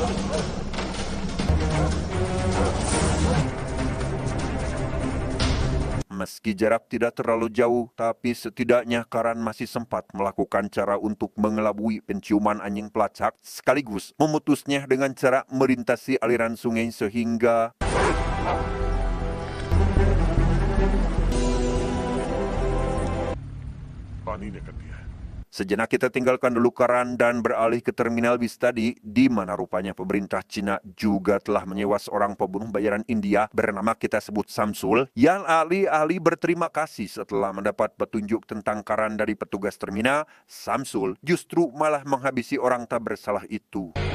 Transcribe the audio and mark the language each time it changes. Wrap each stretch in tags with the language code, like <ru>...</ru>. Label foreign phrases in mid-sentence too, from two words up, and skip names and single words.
<id>Meski jarak tidak terlalu jauh, tapi setidaknya Karan masih sempat melakukan cara untuk mengelabui penciuman anjing pelacak, sekaligus memutusnya dengan cara melintasi aliran sungai sehingga</id> <hi>पानी ने कर दिया है।</hi> <id>sejenak kita tinggalkan dulu Karan dan beralih ke Terminal Bis tadi, di mana rupanya pemerintah Cina juga telah menyewa seorang pembunuh bayaran India bernama kita sebut Samsul, yang alih-alih berterima kasih setelah mendapat petunjuk tentang Karan dari petugas terminal, Samsul justru malah menghabisi orang tak bersalah itu.</id>